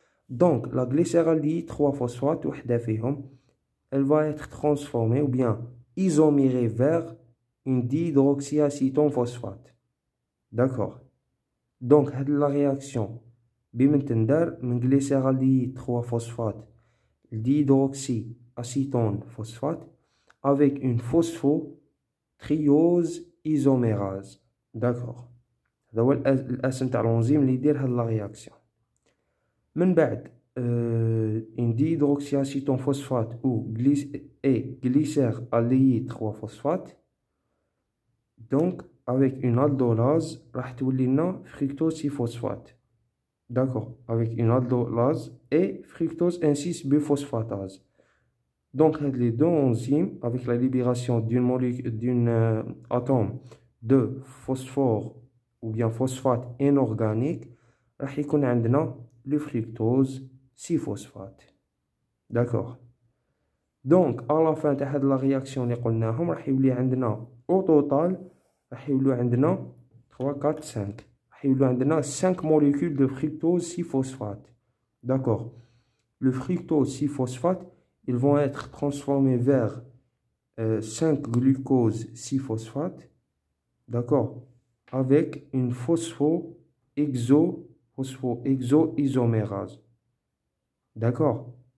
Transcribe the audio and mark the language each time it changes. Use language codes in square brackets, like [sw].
[fr] Donc la glycéraldéhyde 3 phosphate [ar] وحدة فيهم, [fr] elle va être transformée ou bien isomérée vers une dihydroxyacétone phosphate. D'accord. Donc la réaction [ar] بمن تندار من [fr] glycéraldéhyde 3 phosphate dihydroxyacétone phosphate avec une phosphotriose isomérase. D'accord. [ar] هذا هو الاسم تاع الانزيم اللي يدير هاد لا رياكسيون. من بعد [fr] une dihydroxyacétone phosphate ou glycéraldéhyde 3 phosphate, donc avec une aldolase [ar] راح تولي لنا [fr] fructose 6 phosphate. D'accord. avec une aldolase et fructose 1,6 biphosphatase. Donc les deux enzymes avec la libération d'une atome de phosphore ou bien phosphate inorganique [ar] راح يكون عندنا [fr] le fructose 6 phosphate. d'accord. donc à la fin [ar] تاع هاد لا رياكسيون اللي قلناهم راح يولي عندنا [fr] au total [ar] راح يولوا عندنا 3 4 5 راح يولوا عندنا [fr] 5 molécules de fructose 6 phosphate. d'accord. le fructose 6 phosphate, ils vont être transformés vers 5 glucose 6 phosphate. D'accord. avec une phospho-exo-isomérase. D'accord.